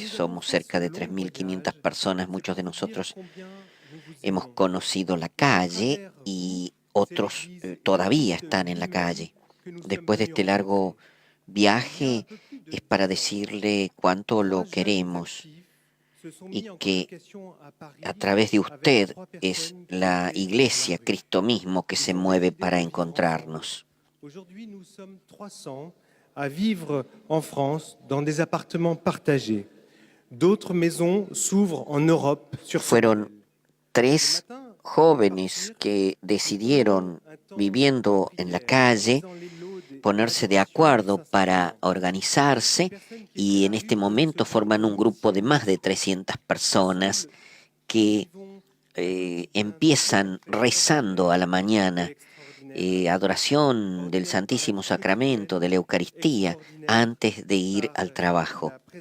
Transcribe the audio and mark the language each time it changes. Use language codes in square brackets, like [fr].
[es] Somos cerca de 3.500 personas, muchos de nosotros hemos conocido la calle y otros todavía están en la calle. Después de este largo viaje es para decirle cuánto lo queremos y que a través de usted es la Iglesia, Cristo mismo, que se mueve para encontrarnos. [fr] Aujourd'hui, nous sommes 300 à vivre en France dans des appartements partagés. D'autres maisons s'ouvrent en Europe sur [es] Fueron 3 jóvenes que decidieron, viviendo en la calle, ponerse de acuerdo para organizarse y en este momento forman un grupo de más de 300 personas que empiezan rezando a la mañana, adoración del Santísimo Sacramento, de la Eucaristía, antes de ir al trabajo.